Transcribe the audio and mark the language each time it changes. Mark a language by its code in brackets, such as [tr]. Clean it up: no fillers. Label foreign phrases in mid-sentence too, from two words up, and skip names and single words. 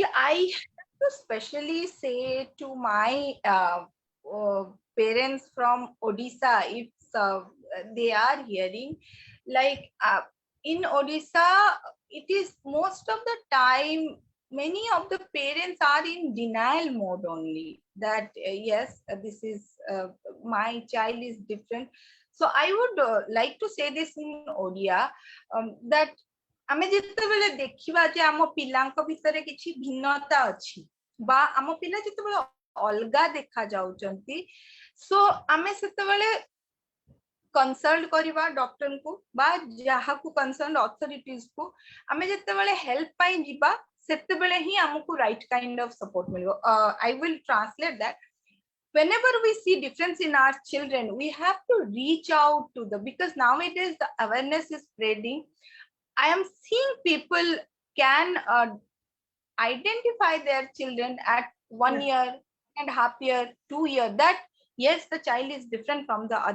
[en] I have to specially say to my uh, parents from Odisha, if they are hearing, like in Odisha, it is most of the time, many of the parents are in denial mode only, that yes, this is my child is different. So I would like to say this in Odia, that [or] ଆମେ ଯେତେବେଳେ ଦେଖିବା ଯେ ଆମ ପିଲାଙ୍କ ଭିତରେ କିଛି ଭିନ୍ନତା ଅଛି ବା ଆମ ପିଲା ଯେତେବେଳେ ଅଲଗା ଦେଖା ଯାଉଛନ୍ତି, ସୋ ଆମେ ସେତେବେଳେ କନସଲ୍ଟ କରିବା ଡକ୍ଟରଙ୍କୁ ବା ଯାହାକୁ [en] concerned authorities [or] କୁ ଆମେ ଯେତେବେଳେ ହେଲ୍ପ ପାଇଁ ଯିବା ସେତେବେଳେ ହିଁ ଆମକୁ [en] right kind of support [or] ମିଳିବ. [en] I will translate that. Whenever we see difference in our children, we have to reach out to them, because nowadays the awareness is spreading. I am seeing people can identify their children at 1 year and half year, 2 year, that yes, the child is different from the other.